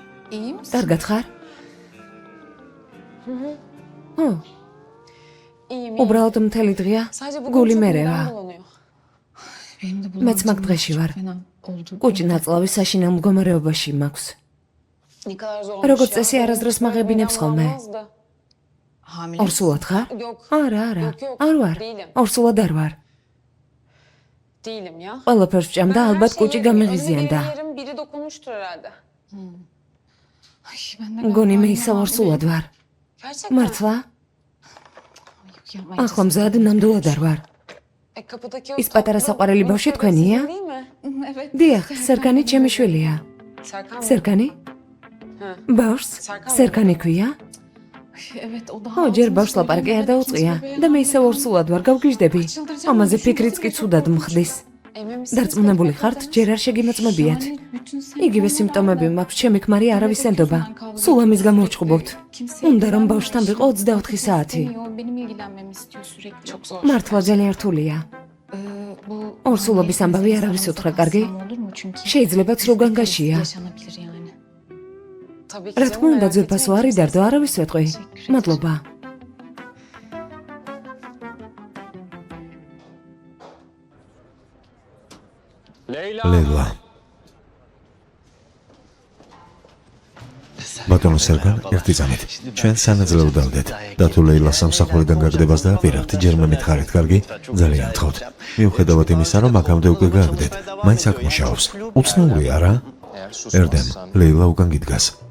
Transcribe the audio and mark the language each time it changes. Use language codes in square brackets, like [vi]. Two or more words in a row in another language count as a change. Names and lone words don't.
[tr] İyi misin? [ka] კარგად ხარ? ო, [tr] İyiyim. [ka] უბრალოდ მთელი დღეა [tr] Sadece bugün [ka] გული [tr] çok [ka] მერევა. [tr] midem bulanıyor. Benim de [ka] მეც მაგ დღეში ვარ. [tr] fena oldu. [ka] კუჭი ნაწლავი საშინელ მდგომარეობაში მაქვს. [tr] Ne kadar zor [ka] Როგორც [tr] olmuş ya. [ka] წესი არასდროს [tr] Benim [ka] მაღებინებს [tr] midem [ka] ხოლმე. [tr] bulanmaz da. Hamile [ka] ორსულად ხარ? [tr] Yok. [ka] არა, არა. [tr] Yok, yok. [ka] არ ვარ. [tr] Değilim. [ka] ორსულად არ ვარ. [tr] Değilim ya. [ka] ყველაფერს ვჭამ და [tr] Ben her [ka] ალბათ [tr] şeyi [ka] კუჭი [tr] yapıyorum. [ka] გამიღიზიანდა. [tr] Önüme yerim, biri dokunmuştur herhalde. Ay, ben de [ka] მგონი [tr] galiba [ka] მე [tr] yine [ka] ისევ ორსულად ვარ. [tr] Gerçekten. [ka] მართლა? [tr] Yok, yapmayın. [ka] ახლა მზად ნამდვილად არ ვარ. [tr] Kapıdaki o [ka] ის პატარა [tr] tatlı [ka] საყვარელი ბავშვი [tr] Mustafa [ka] თქვენია? [tr] sizin değil mi? Evet. [ka] დიახ, სერკანი ჩემი შვილია. [tr] Serkan mı? [ka] სერკანი? Hə. ბავშვს [tr] Serkan mı? [ka] სერკანი ქვია? [tr] Evet, o daha [ka] ო, ჯერ [tr] altını [ka] ბავშვს ლაპარაკი არ [tr] söylemeden [ka] დაუწყია [tr] kimse [ka] და მე [tr] bebeğe [ka] ისევ ორსულად ვარ, გავგიჟდები. ამაზე ფიქრიც კი ცუდად მხდის. [tr] Emin misiniz? [ka] დარწმუნებული ხართ, ჯერ არ შეგიმოწმებიათ. [tr] Yani bütün [ka] იგივე [tr] semptomlar [ka] სიმპტომები [tr] var. [ka] მაქვს, ჩემი ქმარი არავის ენდობა. სულ ამის გამო ვჭყობობთ. უნდა რომ ბავშვთან ვიყო 24 საათი. [tr] Benim ilgilenmemi istiyor sürekli. Çok zor. [ka] მართლა ძალიან რთულია. [tr] Bu [ka] ორსულობის ამბავი არავის უთხრა, კარგი? [tr] olur mu? Çünkü [ka] შეიძლება ცრუგანგაშია. [tr] yaşanabilir yani. Tabii ki. [ka] რა თქმა უნდა, ძვირფასო არ იდარდო, არავის ვეთყვი. მადლობა. ლეილა ბატონო სერგან ერთი წამით ჩვენ სანაძლეო დავდეთ და თუ ლეილა სამსახურიდან გაგდებას დააპირებთ ჯერ მე მითხარით კარგი ძალიან გთხოვთ მიუხედავად იმისა რომ აქამდე უკვე გააგდეთ მაინც აქ მუშაობს უცნაურია რა ერდემ ლეილა უკან გიდგას